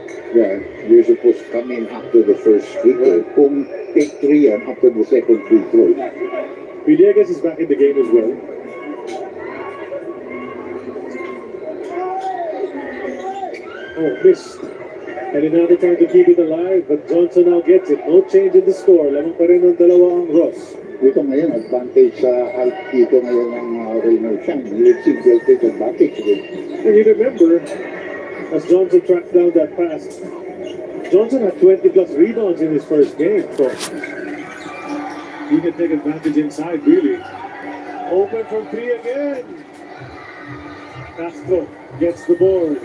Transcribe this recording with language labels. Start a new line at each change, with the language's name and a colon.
English: Yeah, you're supposed to come in after the first free throw.
Filipino: Kung take 3 yan
English: after the second free throw. Villegas is back in the game as well. Oh, missed. And another trying to keep it alive, but Johnson now gets it. No change in the score.
Filipino: Lamang pa rin ng dalawa ang Ross. Dito ngayon, advantage sa height dito ngayon ng Rainer Shang.
English: Let's see if they'll take advantage of it. And you remember, as Johnson tracked down that pass, Johnson had 20 plus rebounds in his first game, so he can take advantage inside, really. Open from 3 again. Castro gets the board.